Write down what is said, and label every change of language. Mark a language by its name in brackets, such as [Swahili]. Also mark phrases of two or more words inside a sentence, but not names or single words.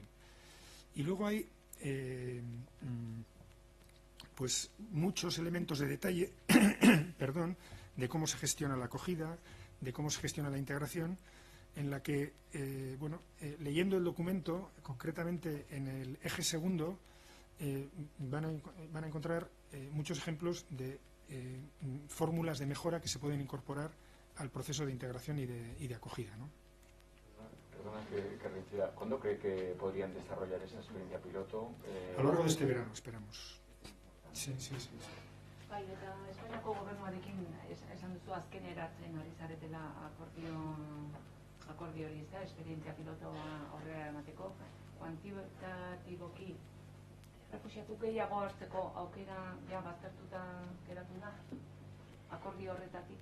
[Spanish] Y luego hay pues muchos elementos de detalle perdón, de cómo se gestiona la acogida, de cómo se gestiona la integración, en la que, leyendo el documento, concretamente en el eje segundo, van a encontrar muchos ejemplos de fórmulas de mejora que se pueden incorporar al proceso de integración y de acogida, ¿no? Perdona que reincida. ¿Cuándo cree que podrían desarrollar esa experiencia piloto? A lo largo de este verano, esperamos. Sí. [Basque] Bai, eta Espainiako gobernuarekin esan duzu azken eratzen ari zaretela akordio hori, ez da, esperientzia pilotoa aurrera emateko, kuantitatiboki refuxiatu gehiago hartzeko aukera ja baztertuta geratu da, akordio horretatik.